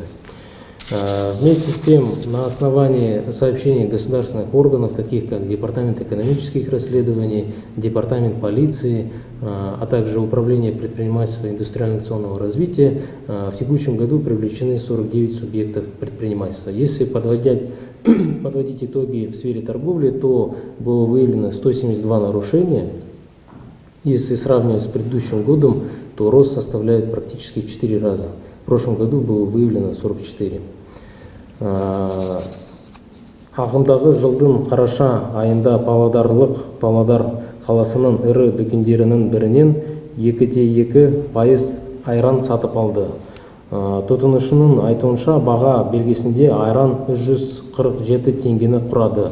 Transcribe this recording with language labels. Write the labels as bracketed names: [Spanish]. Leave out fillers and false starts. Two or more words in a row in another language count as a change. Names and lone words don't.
[Russian] Вместе с тем, на основании сообщений государственных органов, таких как Департамент экономических расследований, Департамент полиции, а также Управление предпринимательства и индустриально-инновационного развития, в текущем году привлечены 49 субъектов предпринимательства. Если подводить итоги в сфере торговли, то было выявлено 172 нарушения. Если сравнивать с предыдущим годом, то рост составляет практически 4 раза. В прошлом году было выявлено 44. [Kazakh] Ағымдағы жылдың қараша айында Павлодар қаласының ірі дүкендерінің бірінен 2,2% айран сатып алды. Тұтынушының айтуынша баға белгісінде айран 347 теңгені құрады.